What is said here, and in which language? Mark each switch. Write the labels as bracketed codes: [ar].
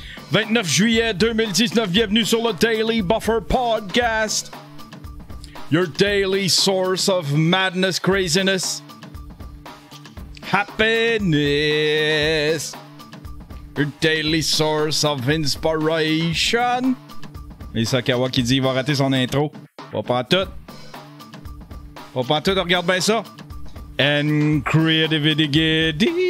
[fr] 29 juillet 2019, bienvenue sur le Daily Buffer Podcast. [en] Your daily source of madness, craziness, happiness. Your daily source of inspiration. [fr] Et Sakawa qui dit qu'il va rater son intro. Pas tout. Regarde bien ça. [en] And creativity.